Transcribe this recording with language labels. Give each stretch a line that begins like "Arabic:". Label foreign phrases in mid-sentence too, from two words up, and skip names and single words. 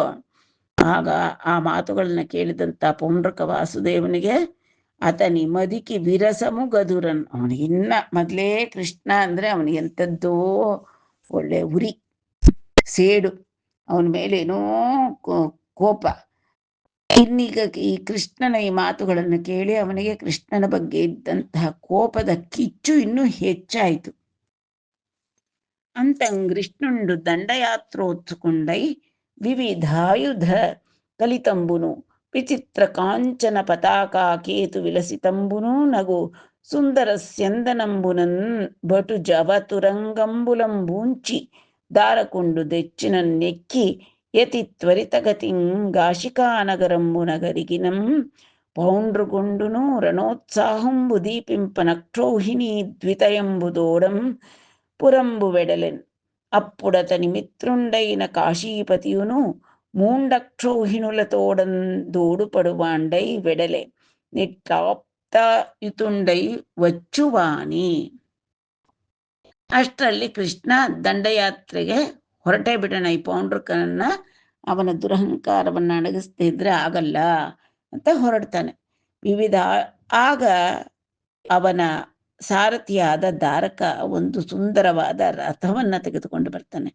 Kannada: ಆಗ ಆ ಮಾತುಗಳನ್ನ ಕೇಳಿದಂಥ ಪೌಂಡ್ರಕ ವಾಸುದೇವನಿಗೆ
Telugu: అతని మదికి విరసము గదురన్,
Kannada: ಅವನಿಗಿನ್ನ ಮೊದಲೇ ಕೃಷ್ಣ ಅಂದ್ರೆ ಅವನಿಗೆ ಎಂಥದ್ದೋ ಒಳ್ಳೆ ಉರಿ, ಸೇಡು, ಅವನ ಮೇಲೇನೋ ಕೋಪ. ಇನ್ನೀಗ ಈ ಕೃಷ್ಣನ ಈ ಮಾತುಗಳನ್ನು ಕೇಳಿ ಅವನಿಗೆ ಕೃಷ್ಣನ ಬಗ್ಗೆ ಇದ್ದಂತಹ ಕೋಪದ ಕಿಚ್ಚು ಇನ್ನೂ ಹೆಚ್ಚಾಯಿತು.
Telugu: అంతంగ్రిష్ణుండు దండయాత్రోత్సుకొండై వివిధాయుధ కలితంబును విచిత్ర కాంచన పతాకా కేతు విలసితంబును నగు సుందర స్యందనంబునన్ బటు జవతురంగంబులంబూంచి దారకుండు దెచ్చిన నెక్కి యతి త్వరితగతిం గాశికానగరంబున గరిగినం పౌండ్రుగుండును రణోత్సాహంబు దీపింప నక్షౌహిణీ ద్వితయంబుదోడం పురంబు వెడలెన్. అప్పుడతని మిత్రుండైన కాశీపతియును మూండక్షౌహిణులతోడందోడుపడువాండై వెడలే నిట్టాప్తాయుతుండై వచ్చువాని.
Kannada: ಅಷ್ಟರಲ್ಲಿ ಕೃಷ್ಣ ದಂಡಯಾತ್ರೆಗೆ ಹೊರಟೇ ಬಿಡೋಣ, ಈ ಪೌಂಡ್ರಕನನ್ನ ಅವನ ದುರಹಂಕಾರವನ್ನು ಅಡಗಿಸ್ತಾ ಇದ್ರೆ ಆಗಲ್ಲ ಅಂತ ಹೊರಡ್ತಾನೆ. ಆಗ ಅವನ ಸಾರಥಿಯಾದ ದಾರಕ ಒಂದು ಸುಂದರವಾದ ರಥವನ್ನ ತೆಗೆದುಕೊಂಡು ಬರ್ತಾನೆ.